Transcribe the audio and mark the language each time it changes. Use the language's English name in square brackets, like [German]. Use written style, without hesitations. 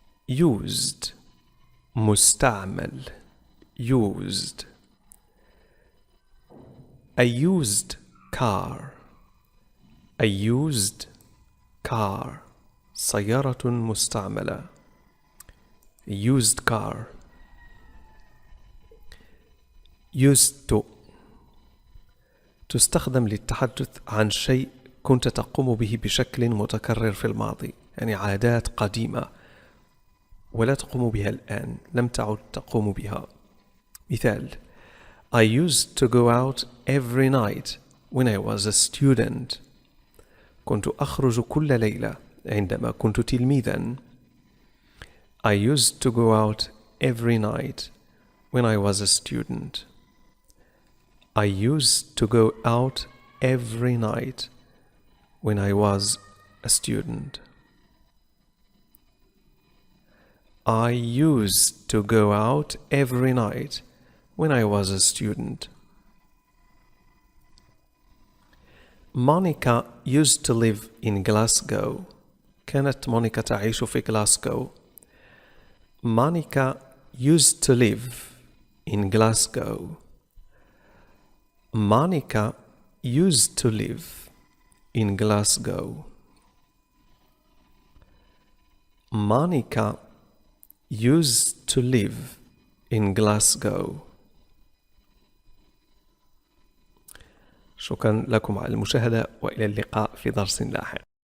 [Arabic] used، مستعمل. [English] used. A used car. A used car، [Arabic] سيارة مستعملة. [English] used car. [Arabic] used to، تستخدم للتحدث عن شيء كنت تقوم به بشكل متكرر في الماضي، يعني عادات قديمة ولا تقوم بها الآن، لم تعد تقوم بها. [English] مثال: I used to go out every night when I was a student. [Arabic] كنت أخرج كل ليلة عندما كنت تلميذا. [English] I used to go out every night when I was a student. I used to go out every night when I was a student. I used to go out every night when I was a student. Monica used to live in Glasgow. [Arabic] كانت مونيكا تعيش في غلاسكو. [English] Monica used to live in Glasgow. Monica used to live in Glasgow. Monica used to live in Glasgow. [Arabic] شكرا لكم على المشاهدة، وإلى اللقاء في درس لاحق.